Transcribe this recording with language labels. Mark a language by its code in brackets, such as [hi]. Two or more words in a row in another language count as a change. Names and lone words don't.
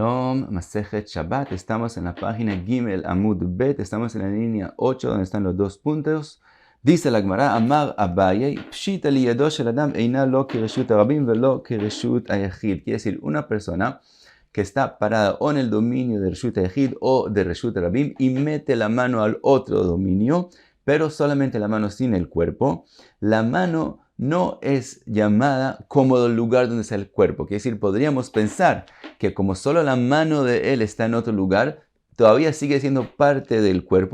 [es] Shalom, Masejet Shabbat. Estamos en la página Gimel Amud Bet. Estamos en la línea 8, donde están los dos puntos. Dice la [he] Gemara, אמר אביי פשיטא לידו של אדם אינה לא כרשות הרבים ולא כרשות היחיד. [es] Quiere decir, una persona que está parada o en el dominio de [he] רשות היחיד [es] o de [he] רשות הרבים [es] y mete la mano al otro dominio, pero solamente la mano sin el cuerpo. La mano no es llamada como el lugar donde está el cuerpo. Quiere decir, podríamos pensar que como solo la mano de él está en otro lugar, todavía sigue siendo parte del cuerpo.